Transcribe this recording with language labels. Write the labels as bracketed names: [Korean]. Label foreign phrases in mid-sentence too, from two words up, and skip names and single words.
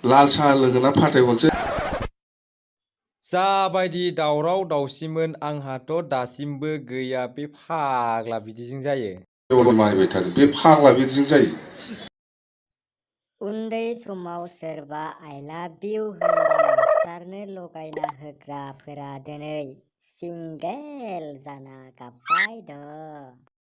[Bodo] लाल साहा लोंहोना फाथायहरसै। जाबायदि दावराव दावसिमोन, आंहाथ' दासिमबो गैया। बे फाग्ला बिदिजों जायो। मारिबाय थादों। बे फाग्ला बिदिजों जायो। उन्दै समाव सोरबा [English] "I love you" [Bodo] होनबा मास्टारनो लगायना होग्राफोरा दिनै सिंगेल जाना गाबबाय दं।